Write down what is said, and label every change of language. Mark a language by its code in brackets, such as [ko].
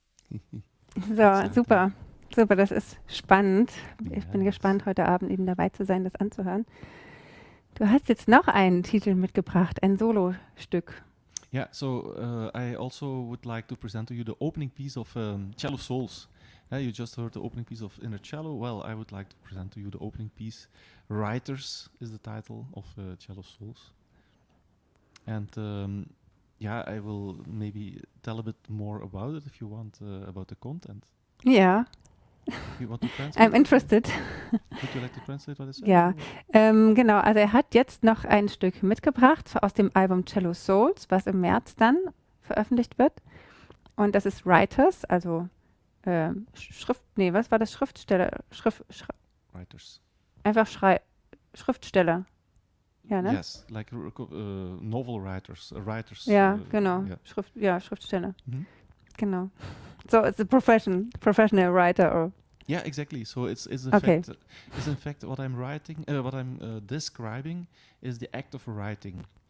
[de] So, [en] Exciting. [de] super. Super, das ist spannend. Ich bin [en] Yes. [de] gespannt, heute Abend eben dabei zu sein, das anzuhören. Du hast jetzt noch einen Titel mitgebracht, ein Solostück. [en] Yeah, so I also would like to present to you the opening piece of Cello Souls. You just heard the opening piece of Inner Cello. Well, I would like to present to you the opening piece. Writers is the title of Cello Souls. And I will maybe tell a bit more about it if you want, about the content. [de] Ja, [en] You want to translate? I'm interested. Would you like to translate what I said? [de] Ja, genau. Also er hat jetzt noch ein Stück mitgebracht aus dem Album Cello Souls, was im März dann veröffentlicht wird. Und das ist Writers, also was war das? Schriftsteller, [en] Writers. [de] einfach Schriftsteller. Ja, ne? [en] Yes, like novel writers, writers. [de] Ja, genau. [en] Yeah. [de] Schriftsteller. Mhm. Genau. [en] So it's a professional writer or Yeah, exactly. So it's Okay. in fact what I'm writing, what I'm describing is the act of writing.